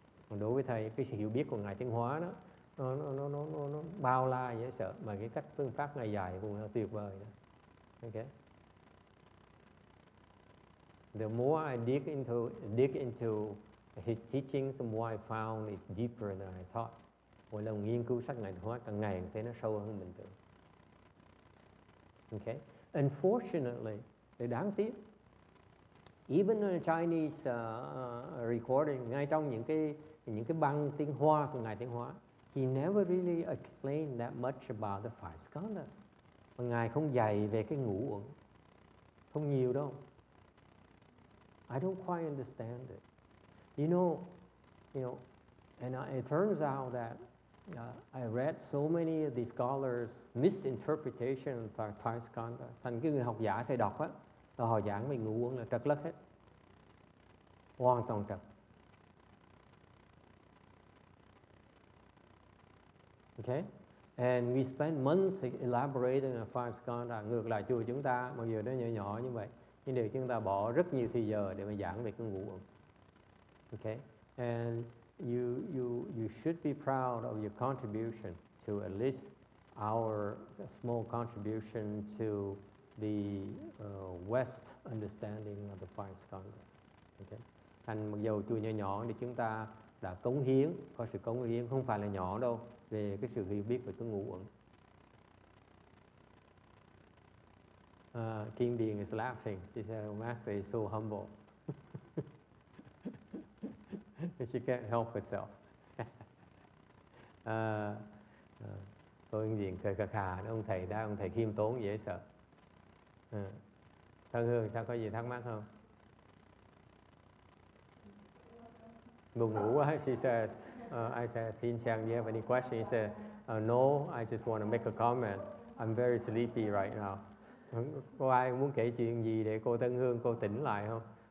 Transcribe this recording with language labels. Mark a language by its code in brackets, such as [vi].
[vi] Còn đối với thầy, cái sự hiểu biết của ngài Tiến Hóa đó, nó bao la dễ sợ, mà cái cách phương pháp ngài dạy cũng là tuyệt vời đó. [en] Okay. The more I dig into his teachings, the more I found it's deeper than I thought. [vi] Mỗi lần nghiên cứu sách ngài Tiến Hóa càng ngày thấy nó sâu hơn mình tưởng. [en] Okay. Unfortunately, [vi] để đáng tiếc, [en] even in a Chinese recording, [vi] ngay trong những cái băng tiếng Hoa của ngài Tiến Hóa, [en] he never really explained that much about the five skandhas. [vi] Và ngài không dạy về cái ngũ uẩn, không nhiều đâu. [en] I don't quite understand it. You know, and it turns out that I read so many of these scholars' misinterpretation of five skandhas. [vi] Thành cái người học giả thầy đọc á, là họ giảng về ngũ uẩn là trật lất hết, hoàn toàn trật. [en] Okay? And we spend months elaborating on five skandhas. [vi] Ngược lại chùa chúng ta, mặc dù nó nhỏ nhỏ như vậy, nhưng điều chúng ta bỏ rất nhiều thời giờ để mà giảng về cái ngũ uẩn. [en] Okay? And you should be proud of your contribution to at least our small contribution to the West understanding of the five skandhas. Okay? [vi] Thành mặc dù chùa nhỏ nhỏ thì chúng ta đã cống hiến, có sự cống hiến không phải là nhỏ đâu, về cái sự hiểu biết về cái ngũ uẩn. [en] Kim Điền is laughing. She said, Master is so humble. She can't help herself. [vi] Cô Yên Diện cười khà khà, ông thầy đó, ông thầy khiêm tốn dễ sợ. Thân Hương sao có gì thắc mắc không? Buồn ngủ quá. [en] She says, I said, Xin Chang, do you have any question? He said, no, I just want to make a comment. I'm very sleepy right now. [vi] Có ai muốn kể chuyện gì để cô Tân Hương cô tỉnh lại không?